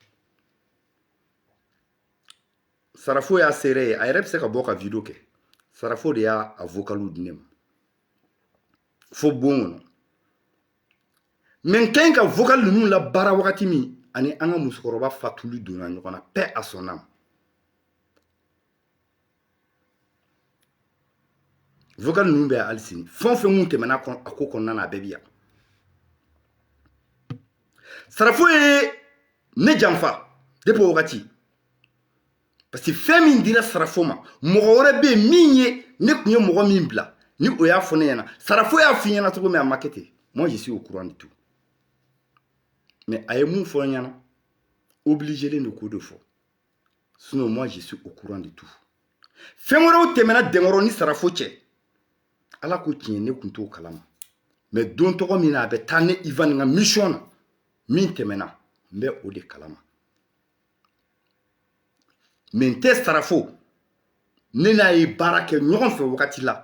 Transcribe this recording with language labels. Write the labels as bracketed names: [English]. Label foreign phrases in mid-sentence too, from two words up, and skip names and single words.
[Bambara] Sarafo y'a seere ye. A yɛrɛ bɛ se ka bɔ ka vidéo kɛ. Sarafo de y'a vocalu di ne ma. Fo bon kɔnɔ. Mais n ka ɲi ka vocal ninnu la baara wagati min ani an ka musokɔrɔba fatuli donna ɲɔgɔn na. [French] Paix à son âme. [Bambara] Vocal ninnu bɛ hali sini. Fɛn o fɛn mun tɛmɛna a ko kɔnɔna na a bɛɛ bi yan. Sarafo ye ne janfa depuis o wagati. [French] Parce que [Bambara] fɛn min dira Sarafo ma mɔgɔ wɛrɛ bɛ yen min ye ne kun ye mɔgɔ min bila ni o y'a fɔ ne ɲɛna. Sarafo y'a f'i ɲɛna cogo min a ma kɛ ten. [French] Moi je suis au courant de tout. [Bambara] Mais a ye mun fɔ n ɲɛna obligé len don k'o de fɔ. [French] Sinon moi je suis au courant de tout. [Bambara] Fɛn wɛrɛw tɛmɛna Denkɔrɔ ni Sarafo cɛ. Ala ko tiɲɛ ne kun t'o kalama. Mais don tɔgɔ min na a bɛ taa ne Ivan ka mission na min tɛmɛna n bɛ o de kalama. Mais n tɛ Sarafo ne n'a ye baara kɛ ɲɔgɔn fɛ wagati la.